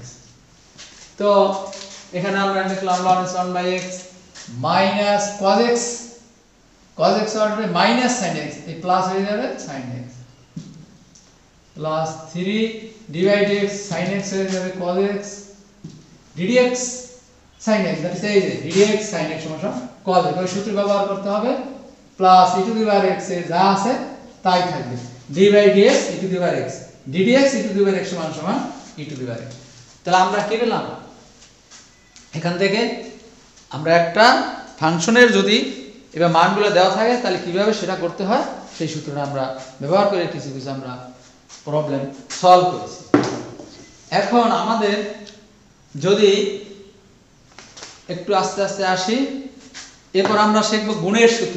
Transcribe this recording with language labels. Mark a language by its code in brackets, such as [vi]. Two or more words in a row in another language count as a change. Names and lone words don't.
[bn] তো এখানে আমরা লিখলাম [en] ln x 1/x minus cos x, cos x [bn] হবে [en] minus sin x, [bn] এই প্লাস হয়ে যাবে [en] sin x plus 3 d by dx sin x [bn] হয়ে যাবে [en] cos x ddx sin x, that is [bn] এই যে [en] ddx sin x [bn] সমান [en] cos x, [bn] ওই সূত্র ব্যবহার করতে হবে, প্লাস [en] e to the power x [bn] এ যা আছে তাই থাকবে, [en] d by dx e to the power x, [bn] ddx [en] e to the power x [bn] সমান e to the power x। তাহলে আমরা কি পেলাম? এখান থেকে আমরা একটা ফাংশনের যদি এবার মানগুলো দেওয়া থাকে তাহলে কিভাবে সেটা করতে হয় সেই সূত্রটা আমরা ব্যবহার করে কিছু কিছু আমরা প্রবলেম সলভ করেছি। এখন আমাদের যদি একটু আস্তে আস্তে আসি, এরপর আমরা শিখব গুণের সূত্র।